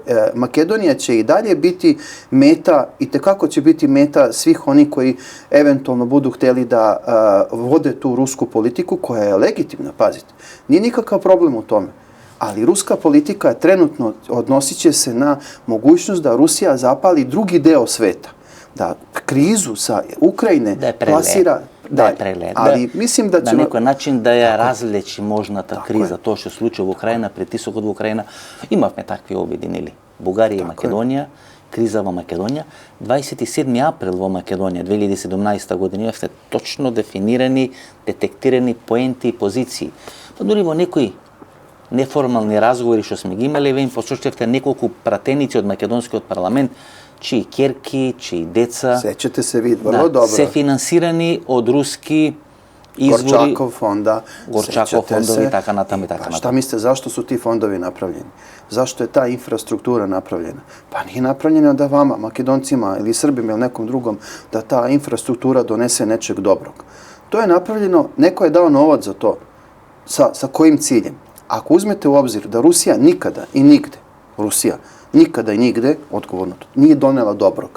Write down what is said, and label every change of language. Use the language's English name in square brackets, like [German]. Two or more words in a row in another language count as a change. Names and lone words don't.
[Serbian] Makedonija će i dalje biti meta, i tekako će biti meta svih oni koji eventualno budu htjeli da vode tu rusku politiku koja je legitimna, pazite. Nije nikakav problem u tome. Ali ruska politika trenutno odnosit će se na mogućnost da Rusija zapali drugi deo sveta. Da krizu sa Ukrajine plasira dalje. Ali mislim da će... [Macedonian] На некој начин да ја разлечи можната криза, тоа што се случува во Украина, притисокот во Украина. Имавме такви обиди, нели? Бугарија и Македонија, криза во Македонија. 27 април во Македонија 2017 година имавте точно дефинирани, детектирани поенти и позиции. Па дури во некои неформални разговори што сме ги имали, ве им посочувате неколку пратеници од македонскиот парламент, чии ќерки, чии деца. Сеќате се ви [Serbian] vrlo dobro. [Macedonian] Се финансирани од руски izvori, Gorčakov fondovi i така натаму и така натаму. [Serbian] Šta mislite, zašto su ti fondovi napravljeni? Zašto je ta infrastruktura napravljena? Pa nije napravljena da vama, Makedoncima ili Srbima ili nekom drugom, da ta infrastruktura donese nečeg dobrog. To je napravljeno, neko je dao novac za to. Sa kojim ciljem? Ako uzmete u obzir da Rusija nikada i nigde, nikada i nigde, odgovorno, nije donela dobrog.